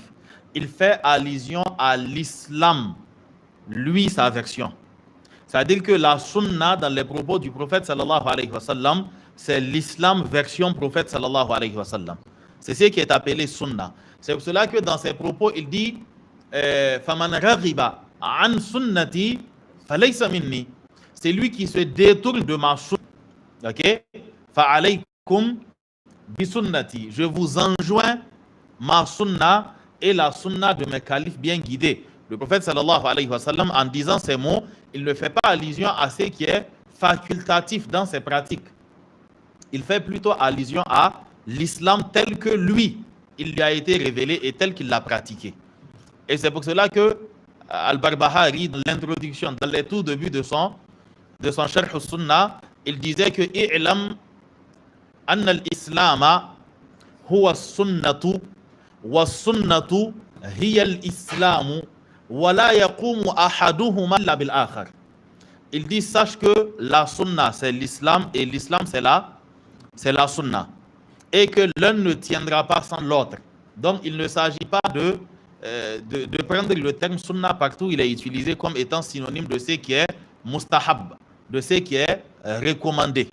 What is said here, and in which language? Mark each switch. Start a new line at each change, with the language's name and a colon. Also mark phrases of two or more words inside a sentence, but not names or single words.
French: Il fait allusion à l'islam, lui, sa version. C'est-à-dire que la sunna, dans les propos du prophète
Arabic: صلى الله عليه وسلم,
French: c'est l'islam version prophète
Arabic: صلى الله عليه وسلم.
French: C'est ce qui est appelé sunna. C'est pour cela que dans ses propos, il dit
Arabic: فمن رغب عن سنتي فليس مني.
French: C'est lui qui se détourne de ma sunna. Ok?
Arabic: فعليكم بسنتي.
French: Je vous enjoins ma sunna et la sunna de mes califes bien guidés. Le prophète
Arabic: صلى الله عليه وسلم,
French: en disant ces mots, il ne fait pas allusion à ce qui est facultatif dans ses pratiques. Il fait plutôt allusion à l'islam tel que lui, il lui a été révélé et tel qu'il l'a pratiqué. Et c'est pour cela que Al-Barbahari, dans l'introduction, dans les tout débuts de son Sharh al-Sunnah, il disait que
Arabic: اعلم أن الإسلام هو السنة والسنة هي الإسلام ولا يقوم أحدهما إلا بالآخر.
French: Il dit sache que la sunna c'est l'islam et l'islam c'est la sunna et que l'un ne tiendra pas sans l'autre. Donc il ne s'agit pas de prendre le terme sunna partout, il est utilisé comme étant synonyme de ce qui est mustahab, de ce qui est recommandé.